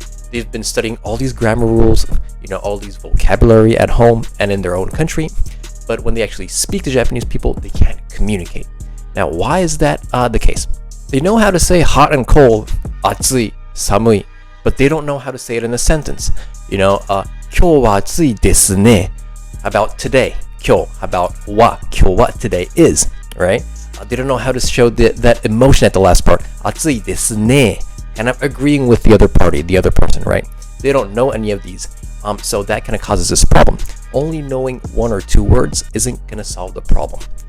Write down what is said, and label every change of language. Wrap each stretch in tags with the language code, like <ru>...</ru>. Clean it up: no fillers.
<en>They've been studying all these grammar rules, all these vocabulary at home and in their own country, but when they actually speak to Japanese people, they can't communicate. Now, why is that the case? They know how to say hot and cold, atsui, samui, but they don't know how to say it in a sentence.</en> <ja>今日は暑いですね</ja> <en>about today. 今日 about は 今日は today is, right? They don't know how to show that emotion at the last part.</en> <ja>暑いですね</ja> <en>and I'm agreeing with the other party, the other person, right? They don't know any of these. So that kind of causes this problem. Only knowing one or two words isn't going to solve the problem.</en>